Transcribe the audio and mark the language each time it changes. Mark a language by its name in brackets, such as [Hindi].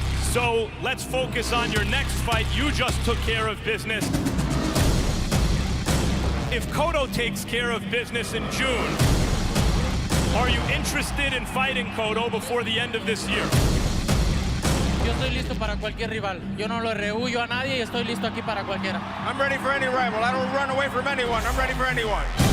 [English] So let's focus on your next fight. You just took care of business. If Cotto takes care of business in June, are you interested in fighting Cotto before the end of this year? [Spanish] Yo estoy listo para cualquier rival. Yo no lo rehuyo a nadie y estoy listo aquí para cualquiera. [English] I'm ready for any rival. I don't run away from anyone. I'm ready for anyone.